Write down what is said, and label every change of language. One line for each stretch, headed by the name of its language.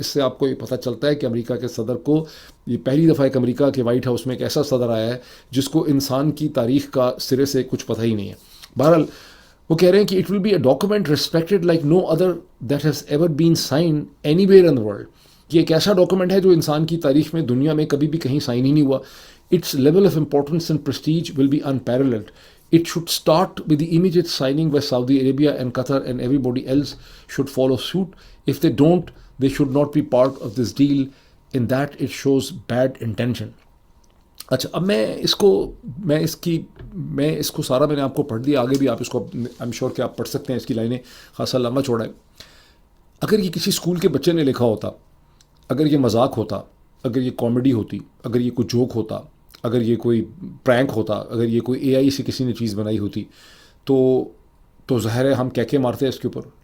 Hindi: इससे आपको ये पता चलता है कि अमेरिका के सदर को ये पहली दफ़ा एक अमेरिका के वाइट हाउस में एक ऐसा सदर आया है जिसको इंसान की तारीख़ का सिरे से कुछ पता ही नहीं है. बहरहाल वो कह रहे हैं कि
English: It will be a document respected like no other that has ever been sign anywhere in the world.
Hindi: ये एक ऐसा डॉक्यूमेंट है जो इंसान की तारीख में, दुनिया में कभी भी कहीं साइन ही नहीं हुआ.
English: Its level of importance and prestige will be unparalleled. It should start with the immediate signing by Saudi Arabia and Qatar, and everybody else should follow suit. If they don't, they should not be part of this deal. In that, it shows bad intention.
Hindi: अच्छा, अब मैं इसको सारा मैंने आपको पढ़ दिया. आगे भी आप इसको,
English: I am sure
Hindi: कि आप पढ़ सकते हैं. इसकी लाइनें खासा लंबा चौड़ा है. अगर ये किसी स्कूल के बच्चे ने लिखा होता, अगर ये मजाक होता, अगर ये कॉमेडी होती, अगर ये कोई जोक होता, अगर ये कोई प्रैंक होता, अगर ये कोई AI से किसी ने चीज़ बनाई होती, तो ज़ाहिर है हम कहके मारते हैं इसके ऊपर.